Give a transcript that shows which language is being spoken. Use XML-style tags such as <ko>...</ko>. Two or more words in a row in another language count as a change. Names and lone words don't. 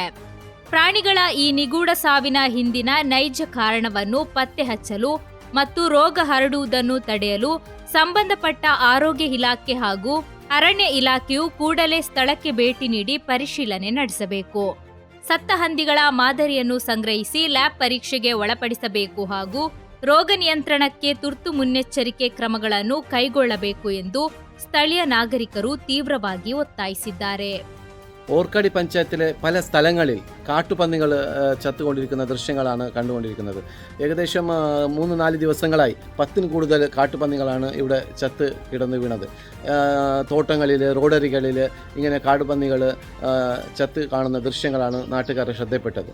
<kn>ಪ್ರಾಣಿಗಳ ಈ ನಿಗೂಢ ಸಾವಿನ ಹಿಂದಿನ ನೈಜ ಕಾರಣವನ್ನು ಪತ್ತೆ ಹಚ್ಚಲು ಮತ್ತು ರೋಗ ಹರಡುವುದನ್ನು ತಡೆಯಲು ಸಂಬಂಧಪಟ್ಟ ಆರೋಗ್ಯ ಇಲಾಖೆ ಹಾಗೂ ಅರಣ್ಯ ಇಲಾಖೆಯು ಕೂಡಲೇ ಸ್ಥಳಕ್ಕೆ ಭೇಟಿ ನೀಡಿ ಪರಿಶೀಲನೆ ನಡೆಸಬೇಕು. ಸತ್ತ ಹಂದಿಗಳ ಮಾದರಿಯನ್ನು ಸಂಗ್ರಹಿಸಿ ಲ್ಯಾಬ್ ಪರೀಕ್ಷೆಗೆ ಒಳಪಡಿಸಬೇಕು ಹಾಗೂ ರೋಗ ನಿಯಂತ್ರಣಕ್ಕೆ ತುರ್ತು ಮುನ್ನೆಚ್ಚರಿಕೆ ಕ್ರಮಗಳನ್ನು ಕೈಗೊಳ್ಳಬೇಕು ಎಂದು ಸ್ಥಳೀಯ നാഗരികರು ತೀವ್ರವಾಗಿ ಒತ್ತಾಯಿಸಿದ್ದಾರೆ.</kn> <ml>ഓർക്കാടി പഞ്ചായത്തിലെ പല സ്ഥലങ്ങളിൽ കാട്ടുപന്നികൾ ചത്തുകൊണ്ടിരിക്കുന്ന ദൃശ്യങ്ങളാണ് കണ്ടുകൊണ്ടിരിക്കുന്നത്. ഏകദേശം 3-4 ദിവസങ്ങളായി 10-ൽ കൂടുതൽ കാട്ടുപന്നികളാണ് ഇവിടെ ചത്ത് കിടന്നു വീണത്. തോട്ടങ്ങളിൽ, റോഡരികളിൽ ഇങ്ങനെ കാട്ടുപന്നികൾ ചത്ത് കാണുന്ന ദൃശ്യങ്ങളാണ് നാട്ടുകാരെ ശ്രദ്ധപ്പെട്ടത്.</ml>